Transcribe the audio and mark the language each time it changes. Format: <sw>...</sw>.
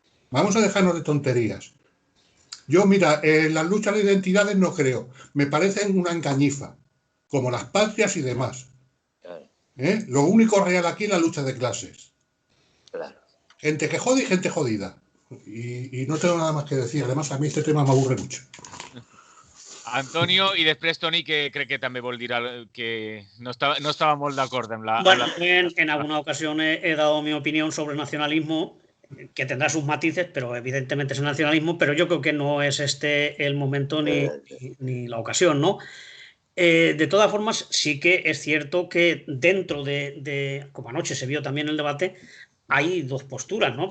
<es>Vamos a dejarnos de tonterías. Yo, mira, las luchas de identidades no creo. Me parecen una engañifa, como las patrias y demás. Lo único real aquí es la lucha de clases. Claro. Gente que jode y gente jodida. Y no tengo nada más que decir. Además, a mí este tema me aburre mucho.</es> <ca>Antonio, i després Toni, que crec que també vol dir que no estaba molt d'acord amb la...</ca> <es>Bueno, en alguna ocasión he dado mi opinión sobre el nacionalismo, que tendrá sus matices, pero evidentemente es el nacionalismo, pero yo creo que no es este el momento ni la ocasión, ¿no? De todas formas, sí que es cierto que dentro como anoche se vio también el debate, hay dos posturas, ¿no?</es>